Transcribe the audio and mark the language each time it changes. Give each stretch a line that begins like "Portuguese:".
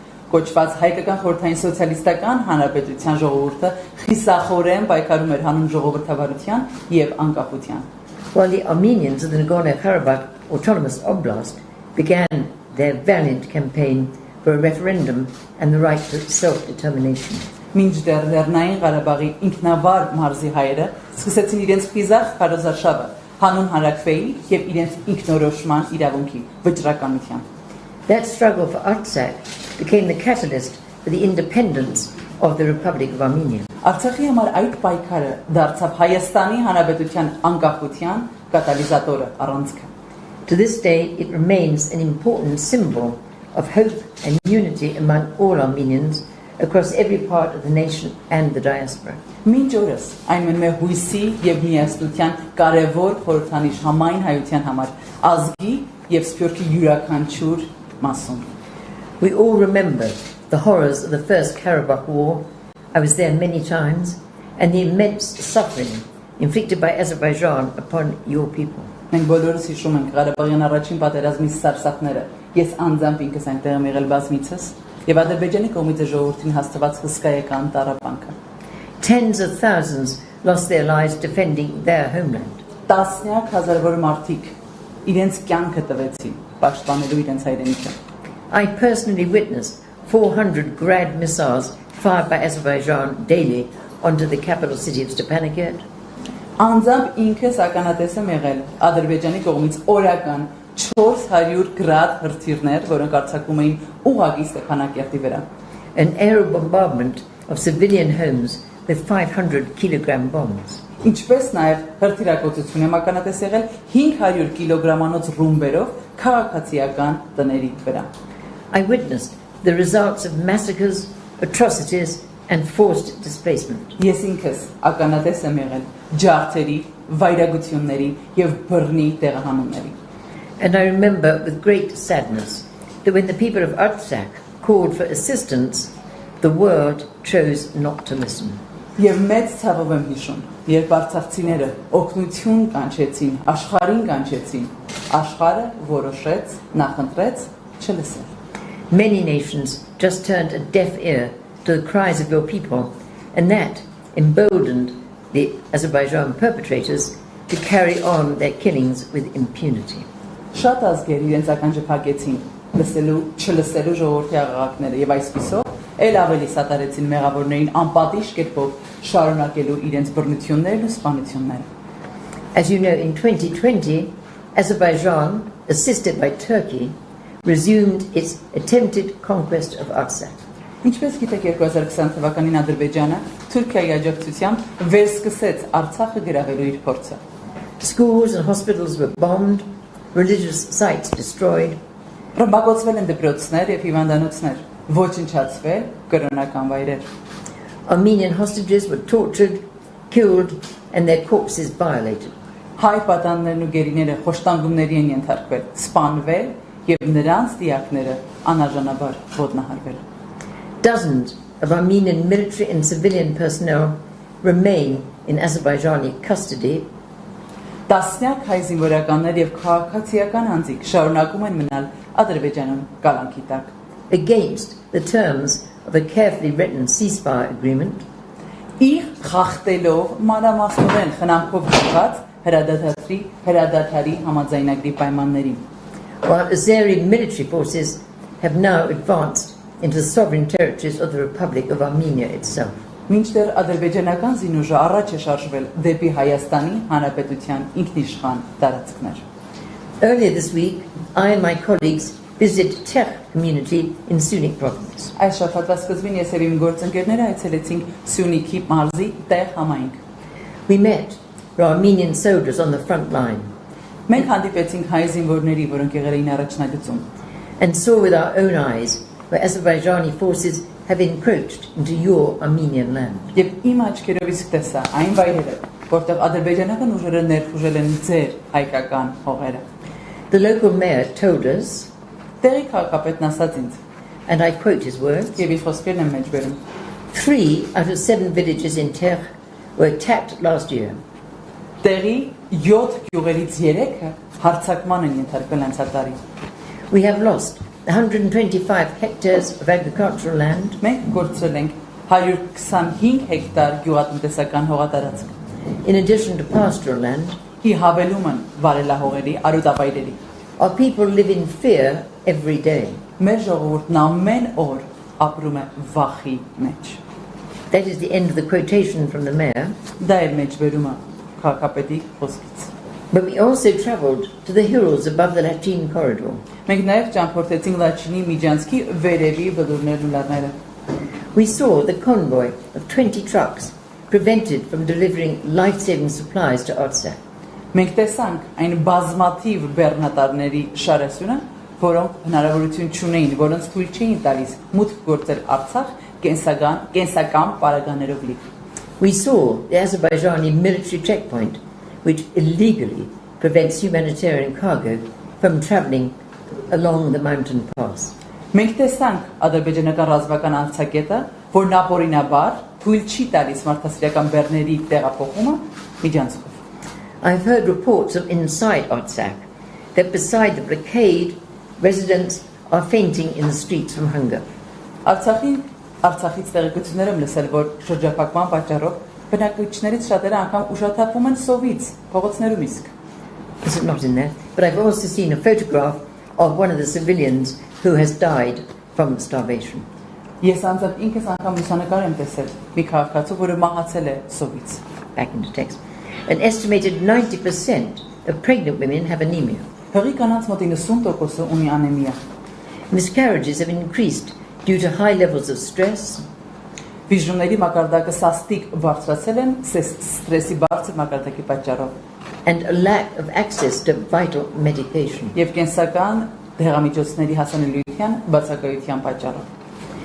Armenian: Կոչված հայկական խորհրդային սոցիալիստական հանրապետության ժողովուրդը խիսախորեն պայքարում էր հանուն ժողովրդավարության եւ անկախության.
English: While the Armenians of the Nagorno-Karabakh Autonomous Oblast began their valiant campaign for a referendum and the right to self-determination.
Armenian: Մինչդեռ Լեռնային Ղարաբաղի ինքնավար մարզի հայերը սկսեցին իրենց խիզախ քարոզարշավը հանուն հանրաքվեի եւ իրենց ինքնորոշման իրավունքի վճռականության.
English: That struggle for Artsakh became the catalyst for the independence of the Republic of Armenia.
Armenian: Artsakhi համար այդ պայքարը դարձավ Հայաստանի Հանրապետության անկախության կատալիզատորը, առանցքը.
English: To this day it remains an important symbol of hope and unity among all Armenians across every part of the nation and the diaspora.
Armenian: Մինչ օրս այն մնում է հույսի եւ միասնության կարեւոր խորհրդանիշ համայն հայության համար, ազգի եւ սփյուռքի յուրաքանչյուր մասում.
English: We all remember the horrors of the First Karabakh War. I was there many times, and the immense suffering inflicted by Azerbaijan upon your people.
Armenian: Մենք բոլորս հիշում ենք Ղարաբաղյան առաջին պատերազմի սարսափները. Ես անձամբ ինքս այնտեղ եմ եղել բազմիցս, եւ Ադրբեջանի կողմից ժողովրդին հաստատված հսկայական տառապանքը.
English: Tens of thousands lost their lives defending their homeland.
Armenian: Տասնյակ հազարավոր մարդիկ իրենց կյանքը տվեցին պաշտպանելու իրենց հայրենիքը.
English: I personally witnessed 400 Grad missiles fired by Azerbaijan daily onto the capital city of Stepanakert.
Armenian: Անձամբ ինքս ականատես եմ եղել Ադրբեջանի կողմից օրական 400 գրադ հրթիռներ, որոնք արձակվում էին ուղղակի Ստեփանակերտի վրա.
English: An aerial bombardment of civilian homes with 500 kilogram bombs.
Armenian: Ինչպես նաև հրթիռակոծություն եմ ականատես եղել 500 կիլոգրամանոց ռումբերով քաղաքացիական տների վրա.
English: I witnessed the results of massacres, atrocities and forced displacement.
Armenian: Ես ինքս ականատես եմ եղել ջարդերի, վայրագությունների եւ բռնի տեղահանումների.
English: And I remember with great sadness that when the people of Artsakh called for assistance, the world chose not to listen.
Armenian: Եվ մեծ ցավով եմ հիշում, երբ արցախցիները օգնություն կանչեցին, աշխարհին կանչեցին, աշխարհը որոշեց, նախընտրեց չլսել.
English: Many nations just turned a deaf ear to the cries of your people, and that emboldened the Azerbaijan perpetrators to carry on their killings with impunity.
Armenian: Շատ ազգեր իրենց ականջը փակեցին, չլսելու ժողովրդի աղաղակները եւ այսպիսով էլ ավելի սատարեցին մեղավորներին անպատիժ կերպով շարունակելու իրենց բռնություններն ու սպանությունները.
English: As you know, in 2020, Azerbaijan, assisted by Turkey, resumed its attempted conquest of Artsakh.
Armenian: Ինչպես գիտեք 2020 թվականին Ադրբեջանը Թուրքիայի աջակցությամբ վերսկսեց Արցախը գրավելու իր փորձը.
English: Schools and hospitals were bombed, religious sites destroyed.
Armenian: Ռմբակոծվել են դպրոցներ եւ հիվանդանոցներ, ոչնչացվել կրոնական վայրեր.
English: Armenian hostages were tortured, killed and their corpses violated.
Armenian: Հայ պատաններն ու գերիները խոշտանգումների են ենթարկվել, սպանվել եւ նրանց դիակները անարժանաբար ոտնահարվել.
English: Dozens of Armenian military and civilian personnel remain in Azerbaijani custody.
Armenian: Տասնյակ հայ զինվորականներ եւ քաղաքացիական անձիկ շարունակում են մնալ Ադրբեջանում կալանքի տակ.
English: Against the terms of a carefully written ceasefire agreement.
Armenian: Իր խախտելով մանրամասնորեն խնամքով գրված հրադադարի համաձայնագրի պայմաններին.
English: While Azeri military forces have now advanced into the sovereign territories of the Republic of Armenia itself.
Armenian: Մինչդեռ ադրբեջանական զինուժը առաջ է շարժվել դեպի Հայաստանի Հանրապետության ինքնիշխան տարածքներ.
English: Earlier this week, I and my colleagues visited Czech community in Sunik province.
Armenian: Այս շաբաթվա սկզբին ես եւ իմ գործընկերները այցելեցինք Սյունիքի մարզի տեղ համայնք.
English: We met the Armenian soldiers on the front line.
Armenian: Մենք հանդիպեցինք հայ զինվորների, որոնք եղել էին առաջնագծում.
English: And saw with our own eyes where Azerbaijani forces have encroached into your Armenian land.
Armenian: Եվ իմ աչքերով իսկ տեսա այն վայրերը, որտեղ ադրբեջանական ուժերը ներխուժել են ձեր հայկական հողերը։
English: The local mayor told us,
Armenian: Տեղի քաղաքապետն ասաց ինձ,
English: and I quote his words,
Armenian: եւ իր խոսքերն եմ մեջ բերում,
English: 3 out of 7 villages in Terre were attacked last year.
Armenian: Տեղի 7 գյուղերից 3-ը հարձակման են ենթարկվել անցյալ տարի։
English: We have lost 125 hectares of agricultural land,
Armenian: Մենք կորցրել ենք 125 հեկտար գյուղատնտեսական հողատարածք։
English: in addition to pastoral land.
Armenian: Ի հավելում են վարելահողերի, արոտավայրերի։
English: Our people live in fear every day.
Armenian: Մեր ժողովուրդն ամեն օր ապրում է վախի մեջ։
English: That is the end of the quotation from the mayor.
Armenian: Դա էր մեջբերումը քաղաքապետի խոսքից։
English: But we also travelled to the hills above the Latin corridor.
Armenian: Մենք նաև ճամփորդեցինք Լաչինի միջանցքի վերևի բլուրներն ու լեռները։
English: We saw the convoy of 20 trucks prevented from delivering life-saving supplies to Artsakh.
Armenian: Մենք տեսանք այն բազմաթիվ բեռնատարների շարասյունը, որոնք հնարավորություն չունեին, որոնց թույլ չէին տալիս մուտք գործել Արցախ կենսական պարագաներով լի։
English: We saw the Azerbaijani military checkpoint, which illegally prevents humanitarian cargo from travelling along the mountain pass.
Armenian: Մենք տեսանք ադրբեջանական ռազմական անցակետը, որն ապօրինաբար թույլ չի տալիս մարդասիրական բեռների տեղափոխումը միջանցքով։
English: I've heard reports of inside Artsakh that beside the blockade, residents are fainting in the streets from hunger.
Armenian: Artsakhiից տեղեկություններ եմ լսել, որ շրջափակման պատճառով բնակիչներից շատերը անգամ ուշաթափվում են սովից, փողոցներում իսկ։
English: This is not in there, but I've also seen a photograph of one of the civilians who has died from starvation.
Armenian: Ես անձամբ ինքս անգամ լուսանկար եմ տեսել մի քաղաքացու, որը մահացել է սովից։
English: Back into text. An estimated 90% of pregnant women have anemia.
Armenian: Հղի կանանց մոտ 90%-ը ունի անեմիա։
English: Miscarriages have increased due to high levels of stress.
Armenian: Վիժումների մակարդակը սաստիկ բարձրացել են ստրեսի բարձր մակարդակի պատճառով։
English: And a lack of access to vital medication.
Armenian: Եվ կենսական դեղամիջոցների հասանելիության բացակայության պատճառով։